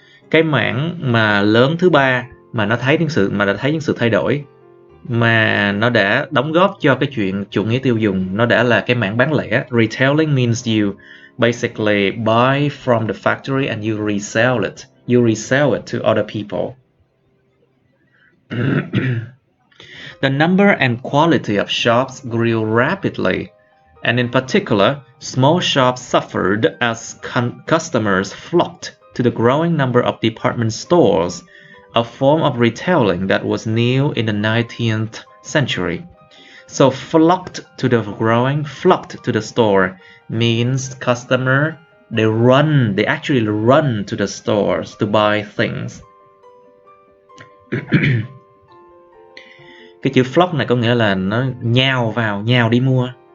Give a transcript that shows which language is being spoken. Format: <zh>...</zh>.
<vi>Cái mảng mà lớn thứ ba mà nó thấy những sự thay đổi, mà nó đã đóng góp cho cái chuyện chủ nghĩa tiêu dùng, nó đã là cái mảng bán lẻ.</vi> <en>Retailing means you basically buy from the factory and you resell it. You resell it to other people. The number and quality of shops grew rapidly, and in particular, small shops suffered as customers flocked to the growing number of department stores, a form of retailing that was new in the 19th century. So flocked to the store means customer, they actually run to the stores to buy things.</en> <vi>Cái chữ flock này có nghĩa là nó nhào đi mua.</vi>